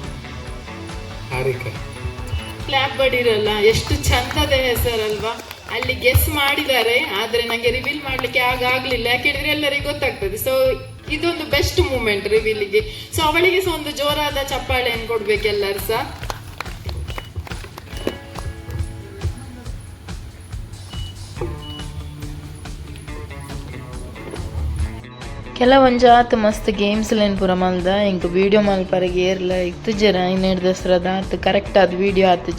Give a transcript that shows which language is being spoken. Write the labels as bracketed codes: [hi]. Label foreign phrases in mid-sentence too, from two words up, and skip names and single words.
[kn] ಕ್ಲಾಪ್ ಬಡಿರಲ್ಲ, ಎಷ್ಟು ಚಂದದ ಹೆಸರಲ್ವಾ? ಅಲ್ಲಿ ಗೆಸ್ ಮಾಡಿದ್ದಾರೆ, ಆದ್ರೆ ನಂಗೆ ರಿವೀಲ್ ಮಾಡ್ಲಿಕ್ಕೆ ಆಗ್ಲಿಲ್ಲ, ಯಾಕೆಂದ್ರೆ ಎಲ್ಲರಿಗೂ ಗೊತ್ತಾಗ್ತದೆ. ಸೊ ಇದೊಂದು [en] best moment [kn] ರಿವೀಲಿಗೆ. ಸೊ ಅವಳಿಗೆ ಸಹ ಒಂದು ಜೋರಾದ ಚಪ್ಪಾಳೆಯನ್ನು ಕೊಡ್ಬೇಕು ಎಲ್ಲರೂ ಸಹ. [tcy] ಕೆಲವೊಂಜಾತ್ ಮಸ್ತ್ ಗೇಮ್ಸ್ ಲೇನು ಪೂರ ಮಲ್ದ ಇಂಕ ವೀಡಿಯೋ ಮಲ್ಪರೆಗೆ ಏರ್ಲ ಇತ್ತು ಜರ ಇನ್ನೆರಡು ದಸರಾದ ಆತು ಕರೆಕ್ಟ್ ಆದ ವೀಡಿಯೋ ಆತುಚಿ.